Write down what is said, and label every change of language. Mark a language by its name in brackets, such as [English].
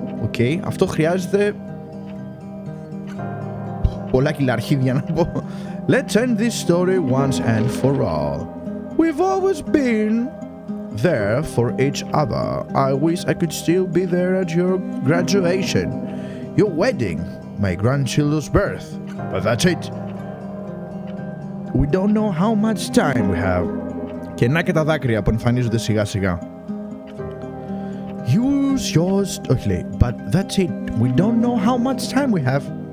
[Greek] Okay, αυτό χρειάζεται πολλά κιλά αρχίδια να πω. [English] Let's end this story once and for all. We've always been there for each other. I wish I could still be there at your graduation, your wedding, my grandchildren's birth. But that's it. We don't know how much time we have. [Greek] Και να και τα δάκρυα που εμφανίζονται σιγά σιγά. [English] Use yours. Okay, but that's it. We don't know how much time we have.